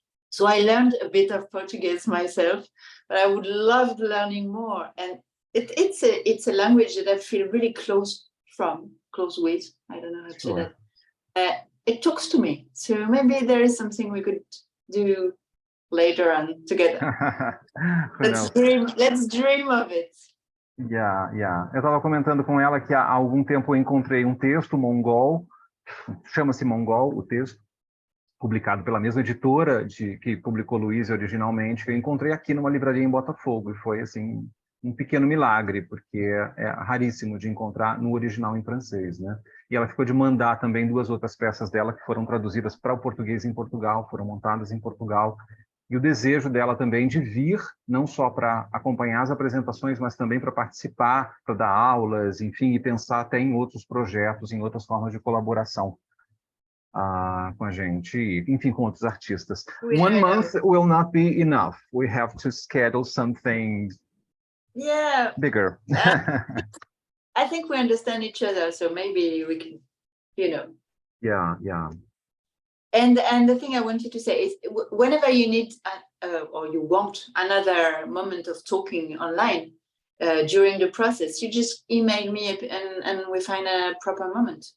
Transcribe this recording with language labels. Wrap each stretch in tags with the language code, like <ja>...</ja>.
<en>So I learned a bit of Portuguese myself, but I would love learning more. And it's a language that I feel really close with. I don't know how to say that. It talks to me. So maybe there is something we could do later on together. Let's dream of it. Yeah.</en> <pt>Eu estava comentando com ela que há algum tempo eu encontrei um texto mongol, chama-se Mongol, o texto, publicado pela mesma editora que publicou Louise originalmente, que eu encontrei aqui numa livraria em Botafogo, e foi assim um pequeno milagre, porque é raríssimo de encontrar no original em francês, né? E ela ficou de mandar também 2 outras peças dela que foram traduzidas para o português em Portugal, foram montadas em Portugal. E o desejo dela também de vir, não só para acompanhar as apresentações, mas também para participar, para dar aulas, enfim, e pensar até em outros projetos, em outras formas de colaboração com a gente, e, enfim, com outros artistas.</pt> <en>One month will not be enough. We have to schedule something bigger. I think we understand each other, so maybe we can, Yeah. And the thing I wanted to say is, whenever you need or you want another moment of talking online during the process, you just email me and we find a proper moment.</en>